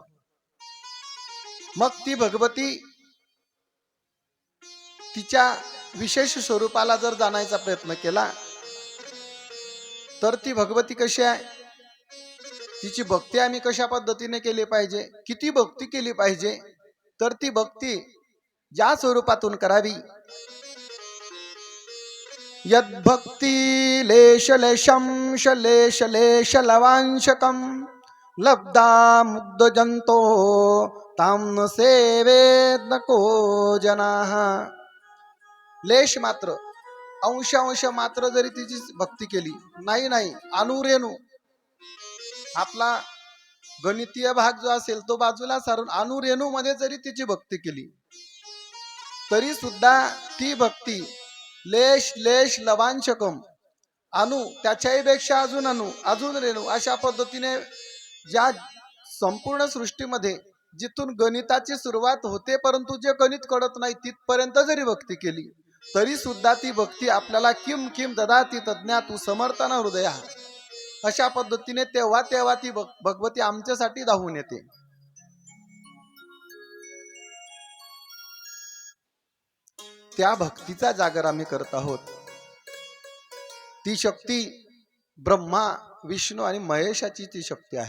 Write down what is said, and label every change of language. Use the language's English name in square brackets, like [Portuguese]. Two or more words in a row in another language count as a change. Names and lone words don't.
[Marathi] मग ती भगवती तिच्या विशेष स्वरूपाला जर जाणायचा प्रयत्न केला तर ती भगवती कशी आहे, तिची भक्ती आम्ही कशा पद्धतीने केली पाहिजे, किती भक्ती केली पाहिजे, तर ती भक्ती ज्या स्वरूपातून करावी, [Sanskrit] यद्भक्ती लेशलेशं शलेशलेशलवांशकं लब्धा मुग्धजंतो तां न सेवेत नको जनाः. [Marathi] लेश मात्र, अंश मात्र जरी तिची भक्ती केली, नाही अनुरेणू, आपला गणितीय भाग जो असेल तो बाजूला सारून अनुरेणू मध्ये जरी तिची भक्ती केली तरी सुद्धा ती भक्ती [Sanskrit] लेश लेश लवांशकम, [Marathi] अणु त्याच्याही पेक्षा अजून अणु अजून रेणू, अशा पद्धतीने ज्या संपूर्ण सृष्टीमध्ये जिथून गणिताची सुरुवात होते परंतु जे गणित कळत नाही तिथपर्यंत जरी भक्ती केली तरी सुद्धा ती भक्ती आपल्याला [Sanskrit] किम किम ददाति तज्ञातु समर्थन हृदया, [Marathi] अशा पद्धतीने तेव्हा ती भगवती आमच्यासाठी धावून येते. त्या भक्तीचा जागर आम्ही करत आहोत. ती शक्ती ब्रह्मा विष्णू आणि महेशाची ती शक्ती आहे.